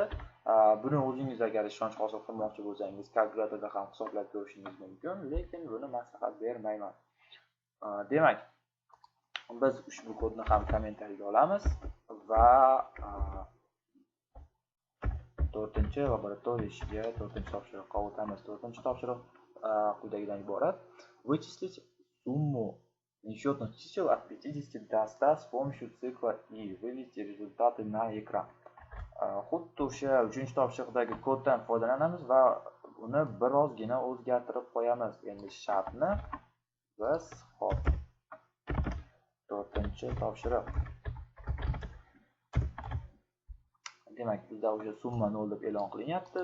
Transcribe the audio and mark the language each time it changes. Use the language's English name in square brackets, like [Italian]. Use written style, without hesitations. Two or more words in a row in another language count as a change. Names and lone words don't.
[Uzbek] Buni o'zingiz agar ishonch hosil qilmoqchi bo'lsangiz, kalkulyatorda ham hisoblab ko'rishingiz mumkin, lekin buni maslahat bermayman. Demak, biz ushbu kodni ham kommentariyaga olamiz va 4-laboratoriyaga 4-topshiriqqa o'tamiz. 4-topshiriq quyidagidan iborat. [Russian] Вычислить сумму несчетных чисел от 50 до 100 с помощью цикла и вывести результаты на экран. [Uzbek] xuddi o'sha 3-topshiriqdagi koddan foydalanamiz va uni birozgina o'zgartirib qo'yamiz. Endi shartni biz hop 4-topshiriq. Demak, bizda o'sha summa 0 deb e'lon qilinyapti.